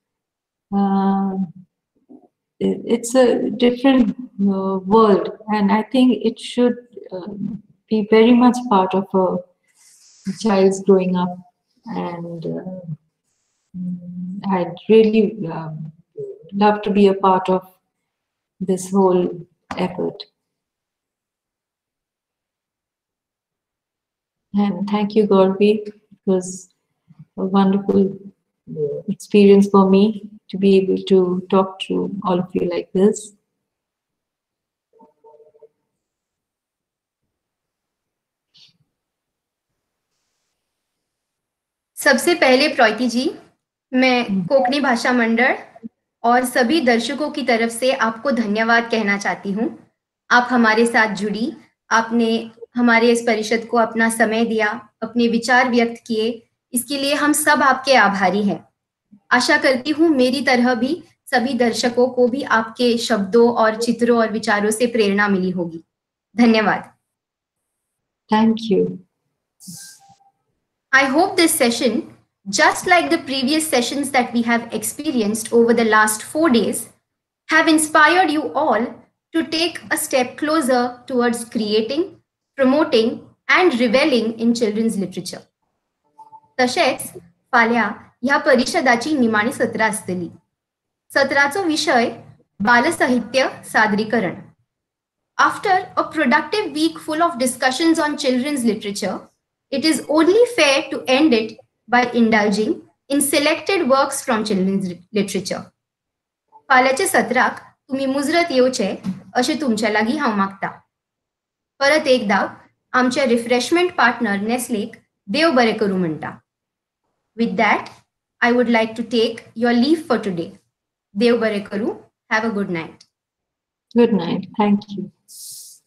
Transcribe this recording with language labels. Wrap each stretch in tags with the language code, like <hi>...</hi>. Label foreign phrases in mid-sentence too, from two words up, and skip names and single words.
<en>It's a different world, and I think it should be very much part of a child's growing up, and I'd really love to be a part of this whole effort. And thank you, Gauravi. It was a wonderful experience for me to be able to talk to all of you like this.</en> <hi>सबसे पहले प्रोइति जी, मैं कोंकणी भाषा मंडल और सभी दर्शकों की तरफ से आपको धन्यवाद कहना चाहती हूँ। आप हमारे साथ जुड़ी, आपने हमारे इस परिषद को अपना समय दिया, अपने विचार व्यक्त किए, इसके लिए हम सब आपके आभारी हैं। आशा करती हूँ मेरी तरह भी सभी दर्शकों को भी आपके शब्दों और चित्रों और विचारों से प्रेरणा मिली होगी। धन्यवाद।</hi> <en>Thank you. I hope this session, just like the previous sessions that we have experienced over the last 4 days, have inspired you all to take a step closer towards creating, promoting, and reveling in children's literature.</en> <kok>तशेंच फाल्यां ह्या परिशदाची निमाणी सत्रां आसतली। सत्राचो विशय बालसाहित्य सादरीकरण.</kok> <en>After a productive week full of discussions on children's literature, it is only fair to end it by indulging in selected works from children's literature.</en> <kok>फाल्याच्या सत्राक तुम्ही मुजरत येवचे अशें तुमच्या लागीं हांव मागतां. परत एकदां आमच्या</kok> <en>refreshment partner</en> <kok>नेस्लेक देव बरें करूं म्हणटा.</kok> <en>With that, I would like to take your leave for today.</en> <kok>Dev bare karu.</kok> <en>Have a good night. Good night. Thank you.</en>